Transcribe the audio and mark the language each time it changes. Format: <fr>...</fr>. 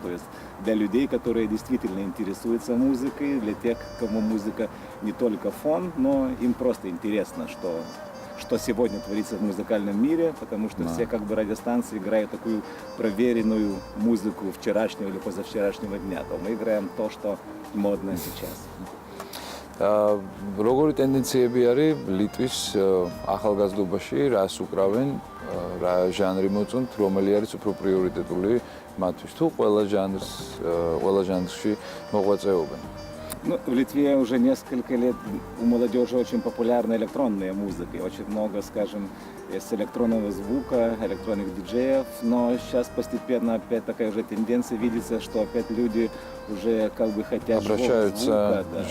<ru>То есть для людей, которые действительно интересуются музыкой, для тех, кому музыка не только фон, но им просто интересно, что сегодня творится в музыкальном мире, потому что все радиостанции играют такую проверенную музыку вчерашнего или позавчерашнего дня. То мы играем то, что модно сейчас.</ru> <ka>როგორი ტენდენციები არის ლიტვის ახალგაზრდობაში, რას უკრავენ, რა ჟანრი მოწონთ, რომელი არის უფრო პრიორიტეტული მათთვის, თუ ყველა ჟანრში მოღვაწეობენ?</ka> <ru>В Литве уже несколько лет у молодежи очень популярна электронная музыка. Очень много, скажем, с электронного звука, электронных диджеев. Но сейчас постепенно опять такая уже тенденция видится, что опять люди уже хотят живого звука.</ru>